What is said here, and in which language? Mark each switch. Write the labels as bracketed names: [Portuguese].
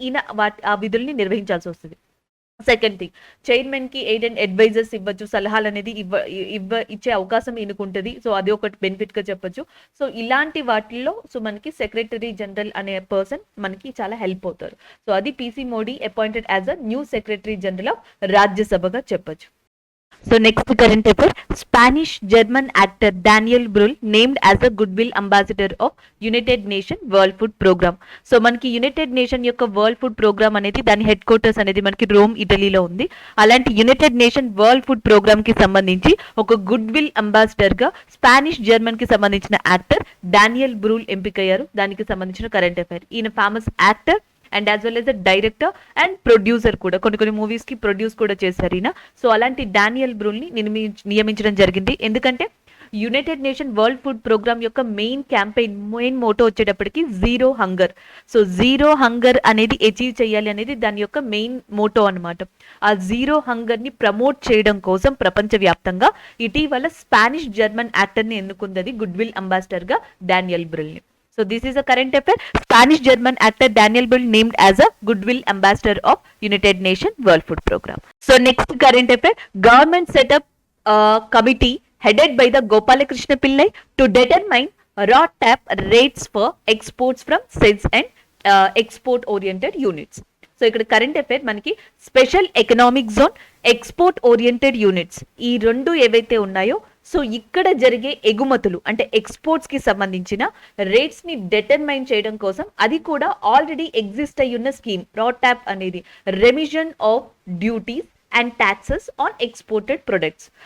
[Telugu] ఈయన ఆ విధుల్ని నిర్వహించాల్సి వస్తుంది. సెకండ్ థింగ్, చైర్మన్ కి ఎయిడ్ అండ్ అడ్వైజర్స్ ఇవ్వచ్చు, సలహాలు అనేది ఇచ్చే అవకాశం ఈయనకుంటుంది. సో అది ఒకటి బెనిఫిట్ గా చెప్పొచ్చు. సో ఇలాంటి వాటిల్లో సో మనకి సెక్రటరీ జనరల్ అనే పర్సన్ మనకి చాలా హెల్ప్ అవుతారు. సో అది PC Modi [English] appointed as a new secretary general of రాజ్యసభగా [Telugu] చెప్పొచ్చు. [English] So next current affair, Spanish German actor Daniel Brühl named as a goodwill ambassador of United Nation World Food Program. [Telugu] So మనకి United nation యొక్క world food programme అనేది దాని head quarters అనేది మనకి Rome ఇటలీలో ఉంది. అలాంటి United nation world food programme కి సంబంధించి ఒక గుడ్ విల్ అంబాసిడర్ గా స్పానిష్ జర్మన్ కి సంబంధించిన యాక్టర్ డానియల్ బ్రూల్ ఎంపికయ్యారు. దానికి సంబంధించిన కరెంట్ అఫైర్. ఈయన famous actor and as well as a director and producer కూడా, కొన్ని మూవీస్ కి ప్రొడ్యూస్ కూడా చేశారు ఈయన. సో అలాంటి డానియల్ బ్రూల్ ని నియమించడం జరిగింది. ఎందుకంటే United nation world food programme యొక్క మెయిన్ మోటో వచ్చేటప్పటికి zero hunger. So zero hunger అనేది అచీవ్ చేయాలి అనేది దాని యొక్క మెయిన్ మోటో అనమాట. ఆ జీరో హంగర్ ని ప్రమోట్ చేయడం కోసం ప్రపంచవ్యాప్తంగా ఇటీవల స్పానిష్ జర్మన్ యాక్టర్ ని ఎన్నుకుంది గుడ్ విల్ అంబాసిడర్ గా డానియల్ బ్రూల్ ని. [English] So this is a current affair. Spanish German actor Daniel Brühl named as a goodwill ambassador of United Nations World Food Program. So next current affair, government set up a committee headed by the Gopalakrishna Pillai to determine raw tap rates for exports from SEZ and export oriented units. [Telugu] So ఇక్కడ current affair మనకి special economic zone, export oriented units, ఈ రెండు ఏవైతే ఉన్నాయో so ఇక్కడ జరిగే ఎగుమతులు అంటే ఎక్స్పోర్ట్స్ కి సంబంధించిన రేట్స్ ని డిటర్మైన్ చేయడం కోసం, అది కూడా ఆల్రెడీ ఎగ్జిస్ట్ అయ్యున్న స్కీమ్ రా ట్యాప్ అనేది, [English] Remission of duties and taxes on exported products.